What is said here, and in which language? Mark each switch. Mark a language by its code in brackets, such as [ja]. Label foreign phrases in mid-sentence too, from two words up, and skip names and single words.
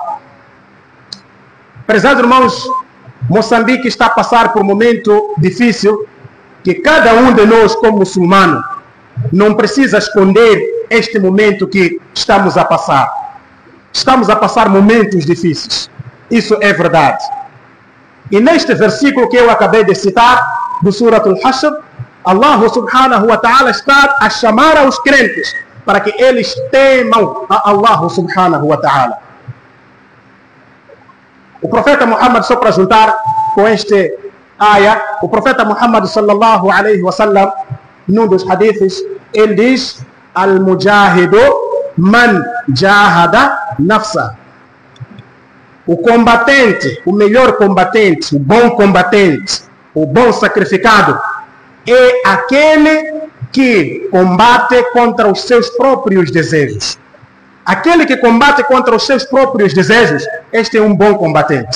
[pt] Prezados irmãos, Moçambique está a passar por um momento difícil que cada um de nós, como muçulmano, não precisa esconder este momento que estamos a passar. Estamos a passar momentos difíceis. Isso é verdade. E neste versículo que eu acabei de citar, do Surat Al-Hashr, Allah [ar] سبحانه وتعالى [pt] está a chamar aos crentes para que eles temam a Allah [ar] سبحانه وتعالى. [pt] O profeta Muhammad, só para juntar com este ayah, o profeta Muhammad [ar] صلى الله عليه وسلم, [pt] num dos hadiths, ele diz: [ar] المجاهد من جاهد نفسه. [pt] O combatente, o melhor combatente, o bom sacrificado, é aquele que combate contra os seus próprios desejos. Aquele que combate contra os seus próprios desejos, este é um bom combatente.